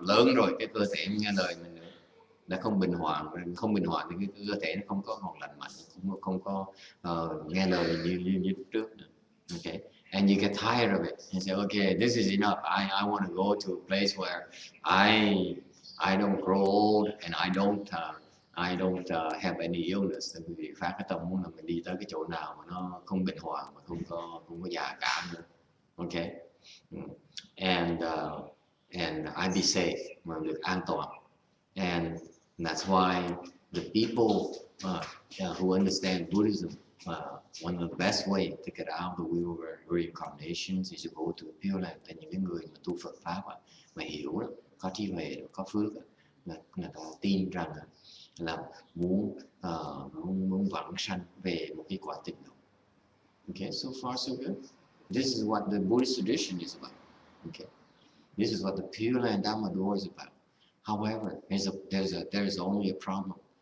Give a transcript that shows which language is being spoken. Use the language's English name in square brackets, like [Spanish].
[Vietnamese] Lớn rồi cái cơ thể nghe lời mình nữa, đã không bình hòa thì cái cơ thể nó không có còn lành mạnh, không có nghe lời như trước nữa. [English] Okay, and you get tired of it and say, okay, this is enough. I want to go to a place where I don't grow old and I don't have any illness. [Vietnamese] Tại vì phát cái tâm muốn là mình đi tới cái chỗ nào mà nó không bình hòa, mà không có già cả nữa. Okay. [English] And I be safe, [Vietnamese] mà được an toàn. [English] And that's why the people who understand Buddhism, one of the best way to get out of the wheel of reincarnations is to go to the Pure Land. [Vietnamese] Là những cái người mà tu Phật pháp mà hiểu đó, có trí huệ, có phước, người ta tin rằng là muốn vãng sanh về một cái quả tịnh độ. [English] Okay, so far so good. This is what the Buddhist tradition is about. Okay, this is what the Pure Land Dharma door is about. However, there's only a problem.